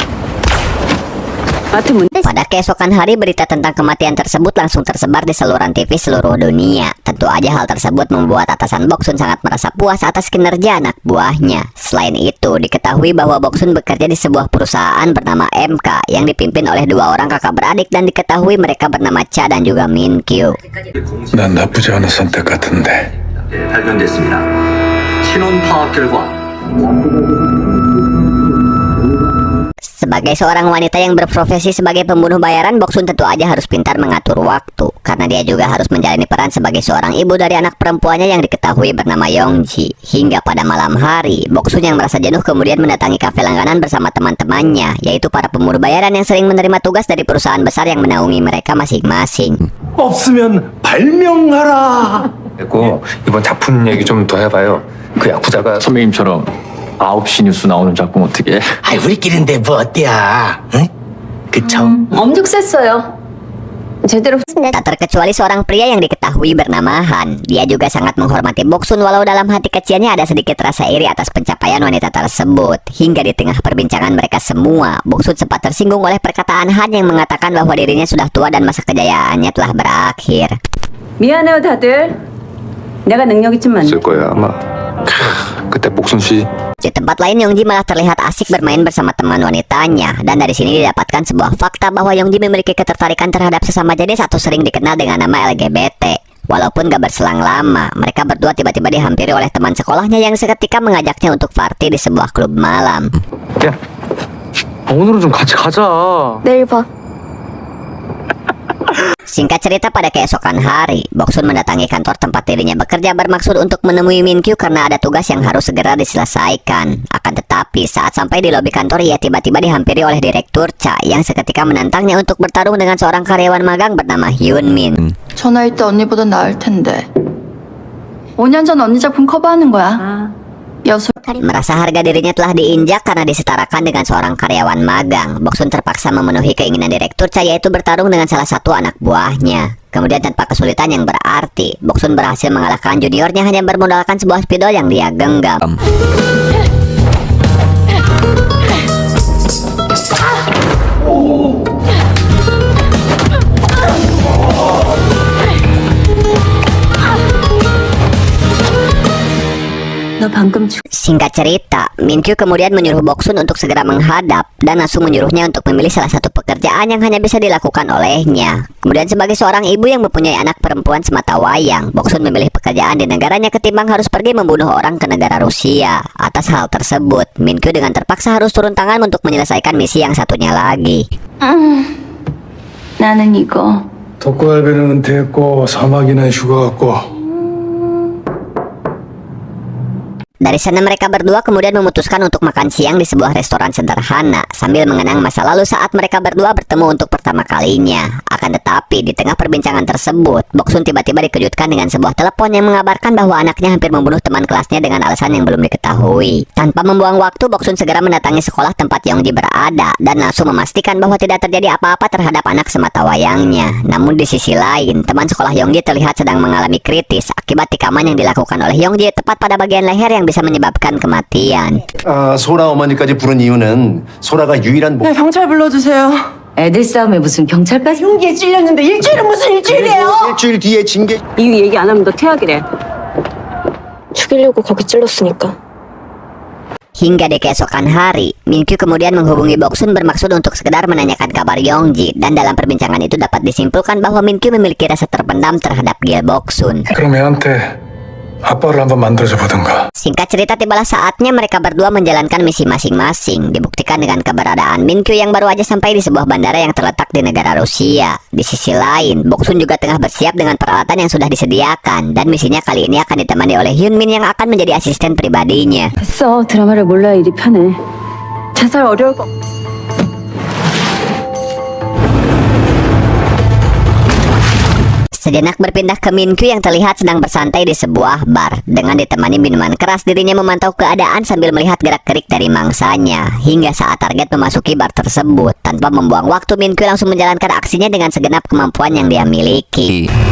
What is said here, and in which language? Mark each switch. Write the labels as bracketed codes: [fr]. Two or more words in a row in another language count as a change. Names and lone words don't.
[id] Pada keesokan hari, berita tentang kematian tersebut langsung tersebar di saluran TV seluruh dunia. Tentu aja hal tersebut membuat atasan Boksun sangat merasa puas atas kinerja anak buahnya. Selain itu, diketahui bahwa Boksun bekerja di sebuah perusahaan bernama MK yang dipimpin oleh dua orang kakak beradik, dan diketahui mereka bernama Cha dan juga Min Kyu. [ko] 난 나쁘지 않은 선택 같은데. 발견됐습니다. 신원 파악 결과 [id] Sebagai seorang wanita yang berprofesi sebagai pembunuh bayaran, Boksun tentu aja harus pintar mengatur waktu, karena dia juga harus menjalani peran sebagai seorang ibu dari anak perempuannya yang diketahui bernama Yongji. Hingga pada malam hari, Boksun yang merasa jenuh kemudian mendatangi kafe langganan bersama teman-temannya, yaitu para pembunuh bayaran yang sering menerima tugas dari perusahaan besar yang menaungi mereka masing-masing. [ko] 없으면 발명하라. 그리고 이번 작품 얘기 좀 더 해봐요. 그 야쿠자가 선배님처럼 9시 뉴스 나오는 작품 어떻게 해? 아이 우리끼리인데 뭐 어때야? 응? 그쵸? 엄청 셌어요. 제대로 [id] Tak terkecuali seorang pria yang diketahui bernama Han. Dia juga sangat menghormati Boksun, walau dalam hati kecilnya ada sedikit rasa iri atas pencapaian wanita tersebut. Hingga di tengah perbincangan mereka semua, Boksun sempat tersinggung oleh perkataan Han yang mengatakan bahwa dirinya sudah tua dan masa kejayaannya telah berakhir. [ko] 미안해요 다들. 내가 능력 있지만 쓸 거야 아마. 그때 복순 씨 [id] Di tempat lain, Yongji malah terlihat asik bermain bersama teman wanitanya, dan dari sini didapatkan sebuah fakta bahwa Yongji memiliki ketertarikan terhadap sesama jenis atau sering dikenal dengan nama LGBT. Walaupun gak berselang lama, mereka berdua tiba-tiba dihampiri oleh teman sekolahnya yang seketika mengajaknya untuk party di sebuah klub malam. [ko] 야, 오늘은 좀 같이 가자. 내일 봐. [id] Singkat cerita, pada keesokan hari, Boksun mendatangi kantor tempat dirinya bekerja bermaksud untuk menemui Min Kyu karena ada tugas yang harus segera diselesaikan. Akan tetapi saat sampai di lobi kantor, ia tiba-tiba dihampiri oleh Direktur Cha yang seketika menantangnya untuk bertarung dengan seorang karyawan magang bernama Hyun Min. [ko] 전화일 때 언니보다 나을 텐데 5년 전 언니 작품 커버하는 거야. 여수 [id] Merasa harga dirinya telah diinjak karena disetarakan dengan seorang karyawan magang, Boksun terpaksa memenuhi keinginan Direktur Cha, yaitu bertarung dengan salah satu anak buahnya. Kemudian tanpa kesulitan yang berarti, Boksun berhasil mengalahkan juniornya hanya bermodalkan sebuah spidol yang dia genggam. [ko] 너 방금 [id] Singkat cerita, Min Kyu kemudian menyuruh Boksun untuk segera menghadap dan langsung menyuruhnya untuk memilih salah satu pekerjaan yang hanya bisa dilakukan olehnya. Kemudian sebagai seorang ibu yang mempunyai anak perempuan semata wayang, Boksun memilih pekerjaan di negaranya ketimbang harus pergi membunuh orang ke negara Rusia. Atas hal tersebut, Min Kyu dengan terpaksa harus turun tangan untuk menyelesaikan misi yang satunya lagi. [ko] 나는 이거 독고알베는 은퇴했고 사막이나 휴가 갔고. [id] Dari sana mereka berdua kemudian memutuskan untuk makan siang di sebuah restoran sederhana sambil mengenang masa lalu saat mereka berdua bertemu untuk pertama kalinya. Akan tetapi di tengah perbincangan tersebut, Boksun tiba-tiba dikejutkan dengan sebuah telepon yang mengabarkan bahwa anaknya hampir membunuh teman kelasnya dengan alasan yang belum diketahui. Tanpa membuang waktu, Boksun segera mendatangi sekolah tempat Yongji berada dan langsung memastikan bahwa tidak terjadi apa-apa terhadap anak sematawayangnya. Namun di sisi lain, teman sekolah Yongji terlihat sedang mengalami kritis akibat tikaman yang dilakukan oleh Yongji tepat pada bagian leher yang bisa menyebabkan kematian. [ko] 소라 어머니까지 부른 이유는 소라가 유일한 목... 경찰 불러주세요. 애들 싸움에 무슨 경찰까지? 흉기에 찔렸는데 일주일은 무슨 일주일이에요? 일주일 뒤에 징계... 이유 얘기 안 하면 너 퇴학이래. 죽이려고 거기 찔렀으니까. [id] Hingga di keesokan hari, Minkyu kemudian menghubungi Boksun bermaksud untuk sekedar menanyakan kabar Yongji, dan dalam perbincangan itu dapat disimpulkan bahwa Minkyu memiliki rasa terpendam terhadap Gil Boksun. [ko] 그럼 애한테 아빠를 한번 만들어줘 보든가. [id] Singkat cerita, tibalah saatnya mereka berdua menjalankan misi masing-masing, dibuktikan dengan keberadaan Minkyu yang baru aja sampai di sebuah bandara yang terletak di negara Rusia. Di sisi lain, Boksun juga tengah bersiap dengan peralatan yang sudah disediakan, dan misinya kali ini akan ditemani oleh Hyunmin yang akan menjadi asisten pribadinya. [ko] 됐어. 드라마를 몰라야 일이 편해. 자살 어려울 거. [id] Sejenak berpindah ke Minkyu yang terlihat sedang bersantai di sebuah bar. Dengan ditemani minuman keras, dirinya memantau keadaan sambil melihat gerak-gerik dari mangsanya. Hingga saat target memasuki bar tersebut, tanpa membuang waktu, Minkyu langsung menjalankan aksinya dengan segenap kemampuan yang dia miliki.